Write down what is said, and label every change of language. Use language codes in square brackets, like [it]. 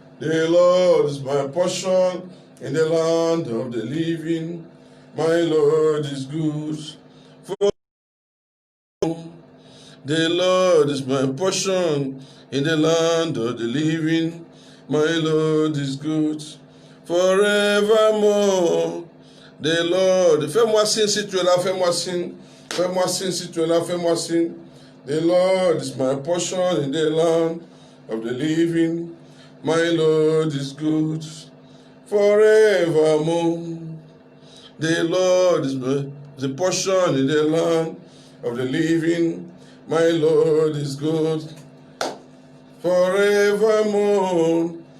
[en] The Lord is my portion in the land of the living. My Lord is good forevermore. The Lord is my portion in the land of the living. My Lord is good forevermore. The Lord, [fr] fais-moi signe si tu es là, fais-moi signe. Fais-moi signe si tu es là, fais-moi signe. [en] The Lord is my portion in the land of the living. My Lord is good forevermore. The Lord is the portion in the land of the living. My Lord is good forevermore.